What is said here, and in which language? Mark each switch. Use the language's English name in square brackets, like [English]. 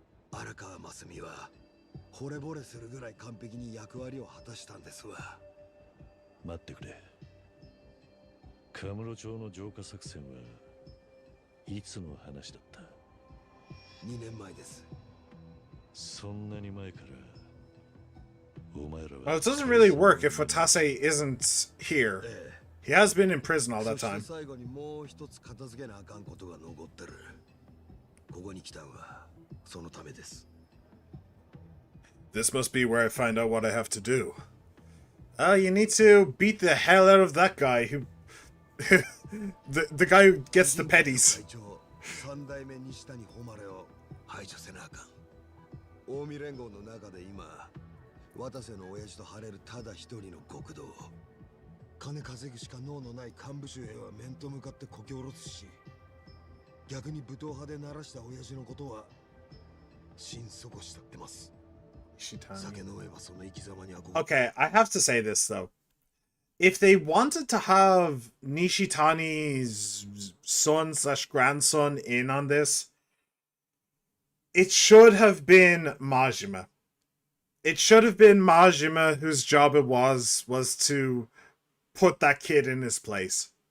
[Japanese] 荒川真澄は惚れ惚れするぐらい完璧に役割を果たしたんですわ。待ってくれ。カムロ町の浄化作戦はいつの話だった？ 2年前です。そんなに前からお前らは。 [English] Well, it doesn't really work if Watase isn't here. He has been in prison all that time. [Japanese] 最後にもう一つ片付けなあかんことが残ってる。ここに来たんはそのためです。 [English] This must be where I find out what I have to do. You need to beat the hell out of that guy who... the guy who gets the petties. [Japanese] 三代目西谷誉を排除せなあかん。近江連合の中で今渡瀬の親父と晴れるただ一人の極道。金稼ぐしか能のない幹部衆へは面と向かってこき下ろすし、逆に武闘派で鳴らした親父のことは心底慕ってます。酒飲めばその生き様に憧れ。 [English] Okay, I have to say this though. If they wanted to have Nishitani's son/grandson in on this, it should have been Majima. It should have been Majima whose job it was to put that kid in his place.